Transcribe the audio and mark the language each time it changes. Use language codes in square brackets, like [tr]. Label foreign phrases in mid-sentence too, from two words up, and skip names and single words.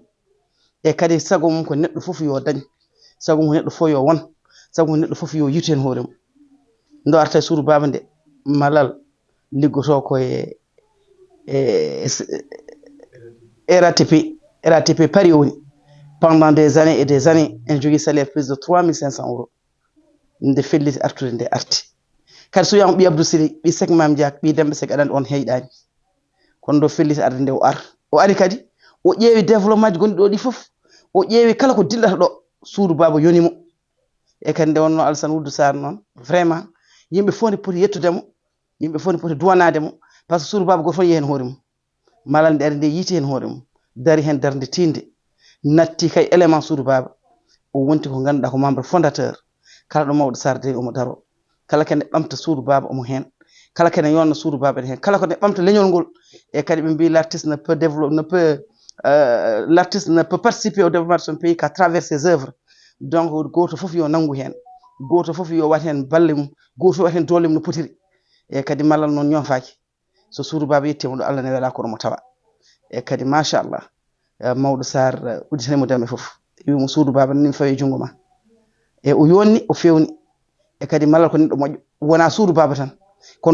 [ff] E kadi sago mum ko neɗɗo fof yo dañ, sago mum ko neɗɗo fof yo won, sago mum neɗɗo fof yo yitu hen hoore mum. Ndo arta e suudu baba nde, Malal liggoto ko RATP Paris woni. [fr] Pendant des années et des années, [ff] en jogui [fr] salaire plus de 3500 €. [ff] Nde felliti artude nde arti. Kadi so wiyama ɓi Abdou Siley, ɓi Seck Mame Diak, ɓi Demba Seck aɗa andi on heyɗani. Kono ɗo felliti arde nde o ar. O ari kadi o ƴeewi développement ji gonɗi ɗo ɗi fof. O ƴeewi kala ko dillata ɗo suudu baba yonimo. E kadi nde wonno Alassane Ould Sarr noon vraiment yimɓe fof ne poti yettudemo, yimɓe fof ne poti duwanademo, par ce que suudu baba goto fof yiihen hoore mum. Malal nde ari nde yiiti hen hoore mum, dari hen darde tinde, natti kay élément suudu baba. O wonti ko ganduɗa ko [fr] membre fondateur. [ff] Kala ɗo mawɗo Sarr de omo daro. Kala kene ɓamta suudu baba omo hen, kala kene yonna suudu baba hen, kala kene ɓamta leñol ngol. E kadi ɓe mbi [fr] l'artiste ne peut développer, l'artiste ne peut participer au développement de son pays qu'à travers ses œuvres. [ff] Donc goto fof yo nangu hen, goto fof yo wat hen balle mum, goto fof wat hen doole mum no potiri. E kadi Malal noon ñofaki, so suudu baba yettima ɗo Allah ne wela kono mo tawa. E kadi machallah mawɗo sar udditanimo demɓe fof wimo suudu baba ni fawi jungo ma e o yonni o fewni e kadi malal ko neɗɗo moƴƴo wona suudu baba tan ko